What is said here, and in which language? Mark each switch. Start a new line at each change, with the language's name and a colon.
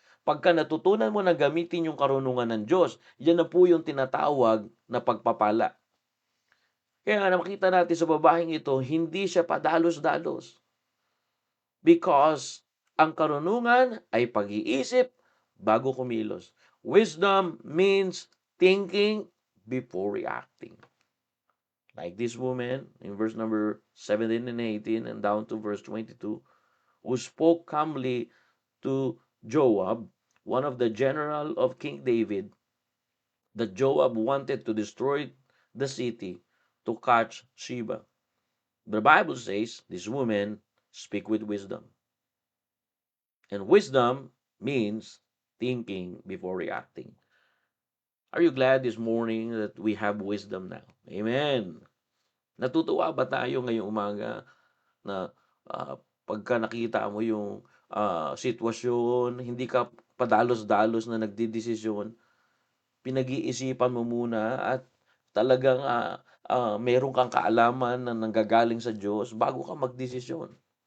Filipino: Pagka natutunan mo na gamitin yung karunungan ng Diyos, yan na po yung tinatawag na pagpapala. Kaya nga makita natin sa babaeng ito, hindi siya padalos-dalos. Because ang karunungan ay pag-iisip bago kumilos.
English: Wisdom means thinking before reacting. Like this woman in verse number 17 and 18 and down to verse 22, who spoke calmly to Joab, one of the general of King David, that Joab wanted to destroy the city to catch Sheba. The Bible says this woman speak with wisdom. And wisdom means thinking before reacting. Are you glad this morning that we have wisdom now? Amen.
Filipino: Natutuwa ba tayo ngayong umaga na pagka nakita mo yung sitwasyon, hindi ka padalos-dalos na nagdidesisyon, pinag-iisipan mo muna at talagang meron kang kaalaman na nanggagaling sa Diyos bago ka magdesisyon.